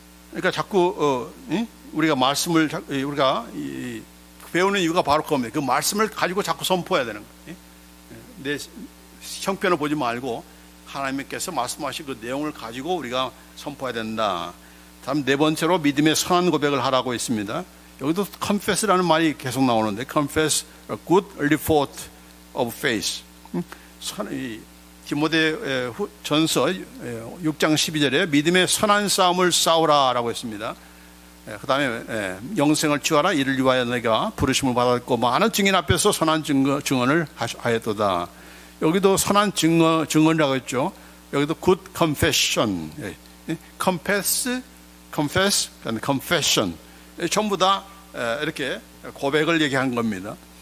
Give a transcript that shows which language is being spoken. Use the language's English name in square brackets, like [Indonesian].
[Korean] 그러니까 자꾸 우리가 말씀을 우리가 배우는 이유가 바로 그겁니다. 그 말씀을 가지고 자꾸 선포해야 되는 거예요. 내 형편을 보지 말고 하나님께서 말씀하신 그 내용을 가지고 우리가 선포해야 된다. 다음 네 번째로 믿음의 선한 고백을 하라고 했습니다. 여기도 confess라는 말이 계속 나오는데, [English] confess a good report of faith. [Korean] 디모데 전서 6장 12절에 믿음의 선한 싸움을 싸우라 라고 했습니다. 그 다음에 영생을 취하라. 이를 위하여 내가 부르심을 받았고 많은 증인 앞에서 선한 증언을 하였도다. 여기도 선한 증언이라고 했죠. 여기도 [English] good confession, confess, confession, [Korean] 전부 다 이렇게 고백을 얘기한 겁니다.